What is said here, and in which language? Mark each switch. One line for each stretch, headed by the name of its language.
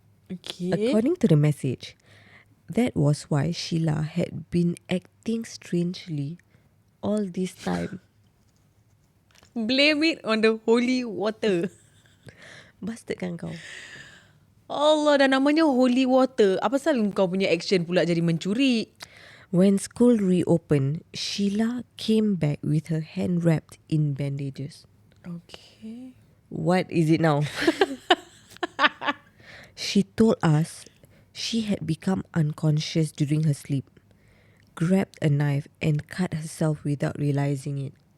English: Okay. According to the message, that was why Sheila had been acting strangely all this time. Blame it on the holy water.
Malay: Bastard kan kau? Allah, dah namanya holy water. Apa pasal kau punya action pula jadi mencuri?
English: When school reopened, Sheila came back with her hand wrapped in bandages. Okay. What is it now? She told us she had become unconscious during her sleep, grabbed a knife and cut herself without realizing it.